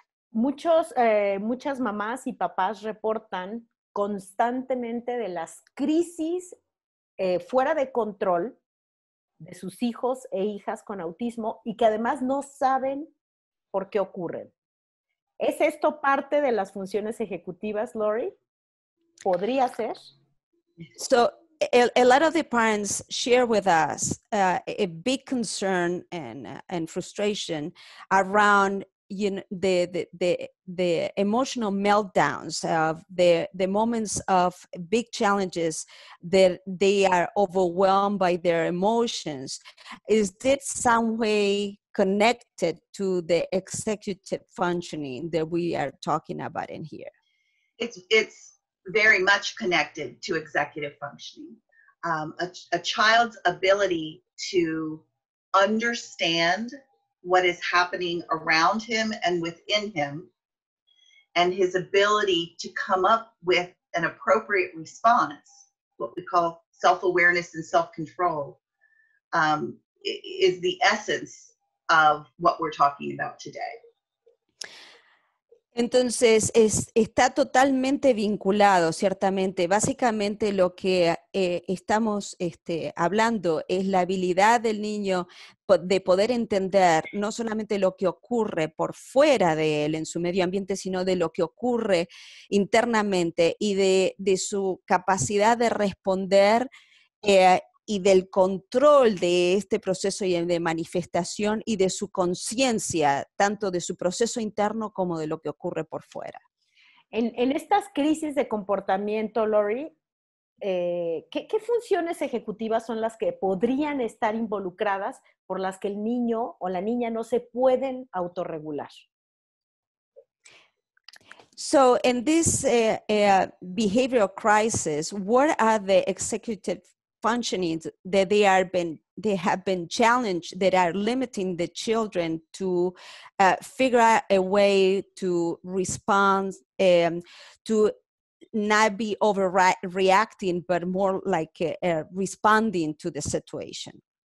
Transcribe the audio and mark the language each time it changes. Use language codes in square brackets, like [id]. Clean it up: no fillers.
[es] Muchas mamás y papás reportan constantemente de las crisis fuera de control de sus hijos e hijas con autismo y que además no saben por qué ocurren. ¿Es esto parte de las funciones ejecutivas, Lori? ¿Podría ser? [en] So a lot of the parents share with us a big concern and frustration around the emotional meltdowns of the moments of big challenges that they are overwhelmed by their emotions. Is this some way connected to the executive functioning that we are talking about in here? It's very much connected to executive functioning. A child's ability to understand what is happening around him and within him, and his ability to come up with an appropriate response, what we call self-awareness and self-control, is the essence of what we're talking about today. [es] Entonces, está totalmente vinculado, ciertamente. Básicamente lo que estamos hablando es la habilidad del niño de poder entender no solamente lo que ocurre por fuera de él en su medio ambiente, sino de lo que ocurre internamente y de su capacidad de responder y del control de este proceso y de manifestación y de su conciencia, tanto de su proceso interno como de lo que ocurre por fuera. En estas crisis de comportamiento, Lori, ¿qué funciones ejecutivas son las que podrían estar involucradas por las que el niño o la niña no se pueden autorregular? [en] So in this behavioral crisis, what are the executive functionings that they have been challenged that are limiting the children to figure out a way to respond, to not be overreacting, but more like responding to the situation?